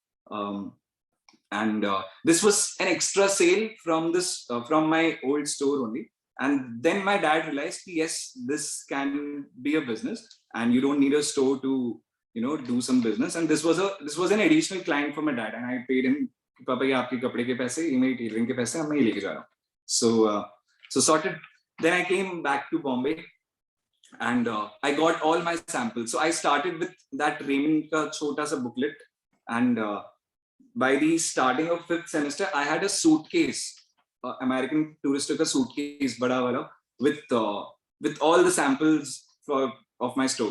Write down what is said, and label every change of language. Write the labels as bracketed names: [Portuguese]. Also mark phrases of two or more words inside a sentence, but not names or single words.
[English] And this was an extra sale from from my old store only. And then my dad realized, yes, this can be a business, and you don't need a store to, do some business. And this was an additional client for my dad, and I paid him, [Hindi] पापा, ये आपके कपड़े के पैसे, ये मेरी tailoring के पैसे, अब मैं ये लेके जा रहा हूँ. [English] So sorted. Then I came back to Bombay, and I got all my samples. So I started with that Raymond [Hindi] का छोटा सा [English] booklet, and by the starting of 5th semester, I had a suitcase, American Tourister [Hindi] ka suitcase, bada wala, [English] with with all the samples of my store.